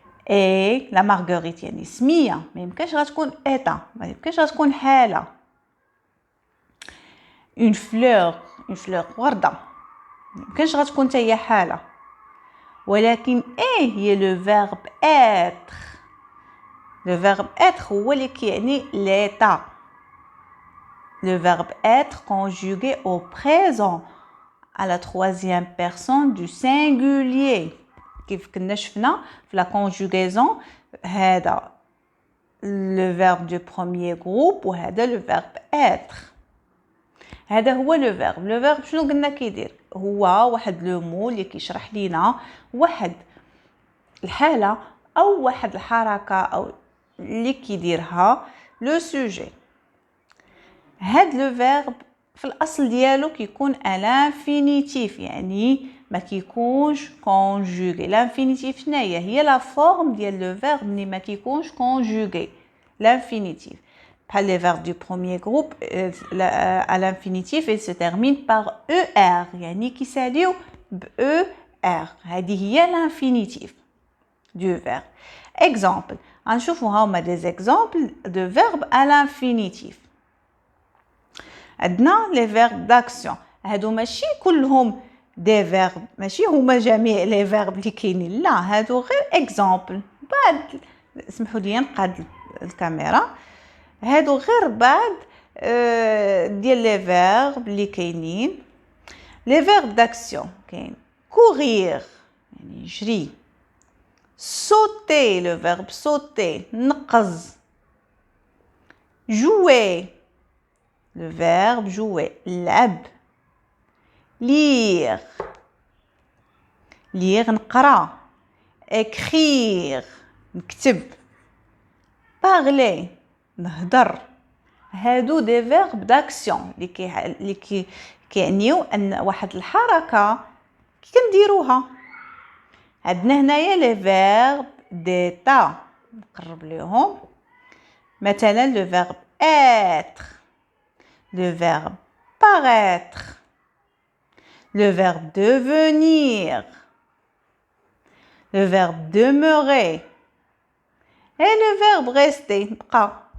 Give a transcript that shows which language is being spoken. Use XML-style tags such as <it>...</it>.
<ar>اي لا مارغريت يعني سميه، ما يمكنش غتكون ايتا، ما يمكنش غتكون حاله. اون فلور ورده، ما يمكنش غتكون حتى هي حاله. ولكن ايه هي لو فيرب être. لو فيرب être هو اللي كيعني l'état.</ar> <fr>Le verbe être conjugué au présent à la troisième personne du singulier.</fr> <ar>كيف كنا شفنا في</ar> <fr>la conjugaison،</fr> <ar>هذا</ar> <fr>le verbe du premier groupe</fr> <ar>وهذا</ar> <fr>le verbe être.</fr> <ar>هذا هو لو فيرب. لو فيرب شنو قلنا كيدير؟ هو واحد لو مو اللي كيشرح لينا واحد الحاله او واحد الحركه او اللي كيديرها لو سوجي. هاد لو فيرب في الاصل ديالو كيكون الانفينيتيف، يعني ما كيكونش كونجوغي. الانفينيتيف شناهي؟ هي لا فورم ديال لو فيرب اللي ما كيكونش كونجوغي.</ar> <fr>الانفينيتيف</fr> <ar>بحال</ar> <fr>لي فيرب دو بروميير جروب à l'infinitif il se termine par er،</fr> <ar>يعني كيساليو ب</ar> <fr>er.</fr> <ar>هذه هي الانفينيتيف du verbe.</ar> <fr>Exemple</fr> <ar>غنشوفوا هاهما</ar> <fr>des exemples de verbes à l'infinitif.</fr> <ar>عندنا</ar> <fr>les verbes d'action،</fr> <ar>هادو ماشي كلهم دي فيرب، ماشي هما جميع لي فيرب اللي كاينين، لا هادو غير اكزامبل. بعد اسمحوا لي نقاد الكاميرا، هادو غير بعض ديال لي فيرب اللي كاينين. لي فيرب داكسيون كاين كورير يعني يجري،</ar> <fr>sauter le verbe sauter</fr> <ar>نقز.</ar> <fr>jouer le verbe jouer</fr> <ar>لعب.</ar> <fr>lire</fr> <ar>نقرا.</ar> <fr>écrire</fr> <ar>نكتب.</ar> <fr>parler</fr> <ar>نهضر. هادو دي فيرب داكسيون اللي كيعنيو ان واحد الحركه كنديروها. عندنا هنايا لي فيرب ديتا نقرب ليهم.</ar> <fr>مثلا لو فيرب être, le verbe paraître, le verbe devenir, le verbe demeurer et le verbe rester</fr> <ar>نبقى.</ar>